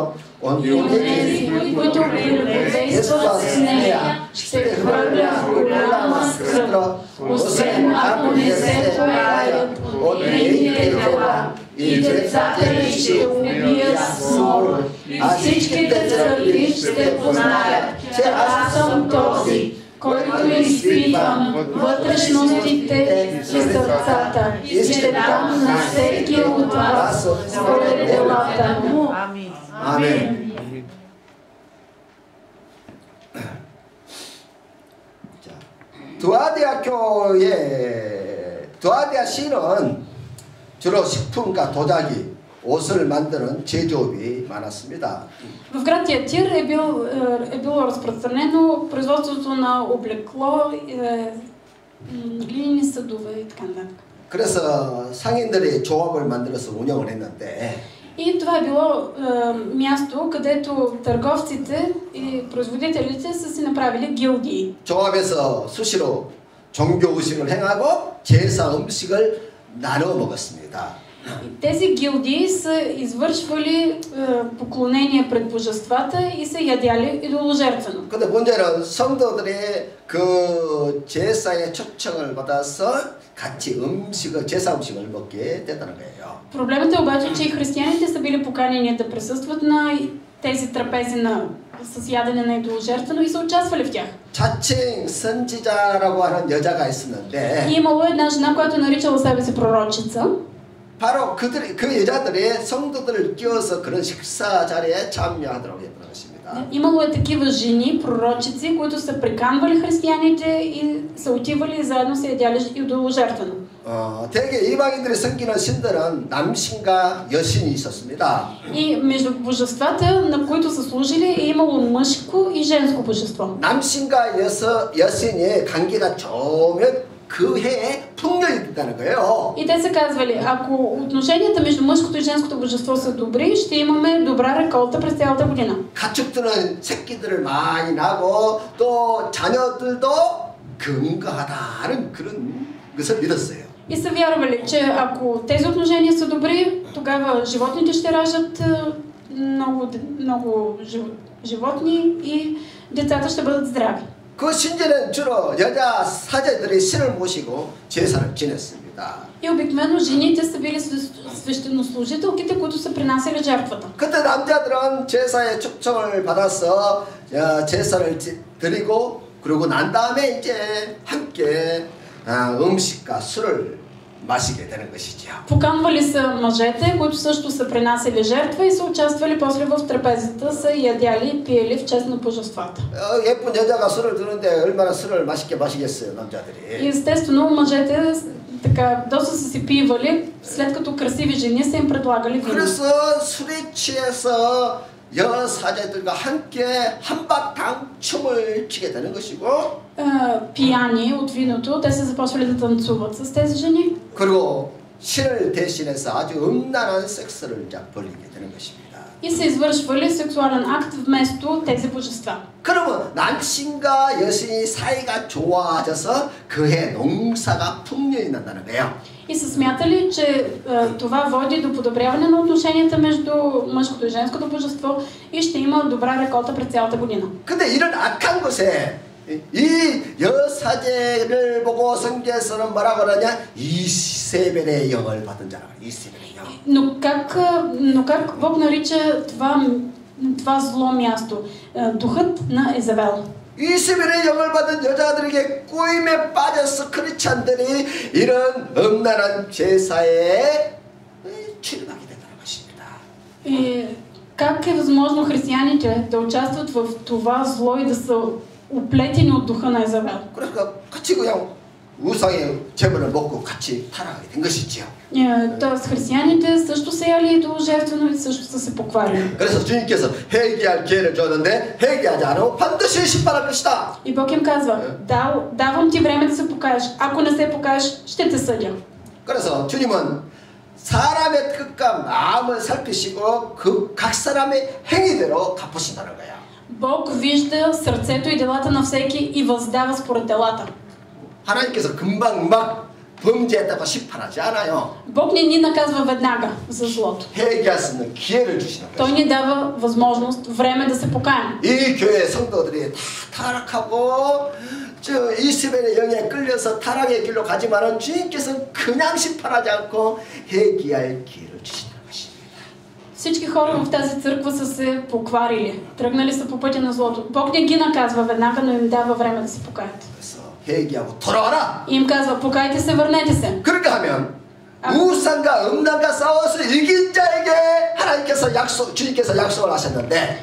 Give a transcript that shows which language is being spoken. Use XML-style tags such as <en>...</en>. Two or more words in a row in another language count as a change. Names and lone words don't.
<bg>Онези, които прелюбодействат с нея, ще хвърля в голяма скръб, освен ако не се покаят от нейните дела, и децата ѝ ще убият с мор, а всичките църкви ще познаят, че аз съм този, който изпитвам вътрешностите и сърцата, и ще дам на всеки от вас според делата му.</bg> <ko>아멘. 자, 두아디아 시는 주로 식품과 도자기, 옷을 만드는 제조업이 많았습니다.</ko> <bg>В град Тиатир е било разпространено производството на облекло, глинени съдове и така нататък.</bg> <ko>그래서 상인들이 조합을 만들어서 운영을 했는데</ko> <bg>И това е било място, където търговците и производителите са си направили гилдии.</bg> <ko>조합에서 수시로 종교 의식을 행하고 제사 음식을 나눠 먹었습니다.</ko> <bg>Тези гилдии са извършвали поклонения пред божествата и са ядяли идоложертвено.</bg> <ko>근데 문제는 성도들이 그 제사의 초청을 받아서 같이 제사 음식을 먹게 됐다는 거예요.</ko> <bg>Проблемът е обаче, че и християните са били поканени да присъстват на тези трапези с ядене на идоложертвено и са участвали в тях.</bg> <ko>자칭 선지자라고 하는 여자가 있었는데</ko> <bg>И имало една жена, която наричала себе си пророчица.</bg> <ko>바로 그 여자들이 성도들을 끼워서 그런 식사 자리에 참여하도록 했던 것입니다.</ko> <bg>Имало е такива жени, пророчици, които са приканвали християните и са отивали заедно се ядяли идоложертвено.</bg> <ko>대개 이방인들이 섬기는 신들은 남신과 여신이 있었습니다.</ko> <bg>И между божествата, на които са служили, е имало мъжко и женско божество.</bg> <ko>남신과 여신의 관계가 좋으면 그 해에 풍년이 있다는 거예요.</ko> <bg>И те са казвали, ако отношенията между мъжкото и женското божество са добри, ще имаме добра реколта през цялата година.</bg> <ko>가축들은 새끼들을 많이 나고 또 자녀들도 건강하다는 그런 것을 믿었어요.</ko> <bg>И са вярвали, че ако тези отношения са добри, тогава животните ще раждат много животни и децата ще бъдат здрави.</bg> <ko>그 신전은 주로 여자 사제들이 신을 모시고 제사를 지냈습니다.</ko> <bg>И обикновено жените са били свещенослужителките, които са принасяли жертвата.</bg> <ko>그때 남자들은 제사에 초청을 받아서 제사를 드리고 그러고 난 다음에 이제 함께 음식과 술을 마시게 되는 것이죠.</ko> <bg>Поканвали са мъжете, които също са принасяли жертва и са участвали после в трапезата, са ядяли и пиели в чест на божествата.</bg> <ko>예쁜 여자가 술을 드는데 얼마나 술을 맛있게 마시겠어요, 남자들이.</ko> <bg>И естествено мъжете така доста са си пивали, след като красиви жени са им предлагали вино.</bg> <ko>그래서 술에 취해서 여사제들과 함께 한바탕 춤을 추게 되는 것이고</ko> <bg>пияни от виното, те са започвали да танцуват с тези жени.</bg> <ko>그리고 신을 대신해서 아주 음란한 섹스를 벌이게 되는 것입니다.</ko> <bg>И са извършвали сексуален акт вместо тези божества.</bg> <ko>그러면 남신과 여신이 사이가 좋아져서 그해 농사가 풍년이 난다는 거예요.</ko> <bg>И са смятали, че това води до подобряване на отношенията между мъжкото и женското божество и ще има добра реколта през цялата година.</bg> <ko>근데 이런 악한 것에 이 여사제를 보고 성경에서는 뭐라고 그러냐? 이세벨의 영을 받은 자라. 이세벨의 영.</ko> <bg>Но как Бог нарича това това зло място. Духът на Езавел.</bg> <ko>이스벨의 영을 받은 여자들에게 꼬임에 빠져서 크리스찬들이 이런 음란한 제사에 출입하게 된다는 것입니다.</ko> <bg>И как е възможно християните да участват в това зло и да са уплетени от духа на Езавел?</bg> <ko>그러니까 같이 그냥 우상의 제물을 먹고 같이 타락하게 된 것이지요.</ko> <bg>Тоест християните също са яли идоложертвено и също са се покварили.</bg> <ko>그래서 주님께서 회개할 기회를 줬는데 회개하지 않으면 반드시 심판할 것이다.</ko> <bg>И Бог им казва, давам ти време да се покаеш. Ако не се покаеш, ще те съдя.</bg> <ko>그래서 주님은 사람의 뜻과 마음을 살피시고 그 각 사람의 행위대로 갚으신다는 거야.</ko> <bg>Бог вижда сърцето и делата на всеки и въздава според делата.</bg> <ko>하나님께서 금방 막 범죄했다고 심판하지 않아요.</ko> <bg>Бог не ни наказва веднага за злото.</bg> <ko>회개할 수 있는 기회를 주시는</ko> <bg>Той</bg> <ko>거예요.</ko> <bg>ни дава възможност, време да се покаем.</bg> <ko>이 교회 성도들이 다 타락하고 저 이스벨의 영에 끌려서 타락의 길로 가지만은 주님께서는 그냥 심판하지 않고 회개할 기회를 주시는 것입니다.</ko> <bg>Всички хора в тази църква са се покварили. Тръгнали са по пътя на злото. Бог не ги наказва веднага, но им дава време да се покаят.</bg> <ko>그래서 회개하고 돌아와라.</ko> <bg>И им казва, покайте се, върнете се.</bg> <ko>그렇게 하면 우상과 음란과 싸워서 이긴 자에게 하나님께서 주님께서 약속을 하셨는데</ko>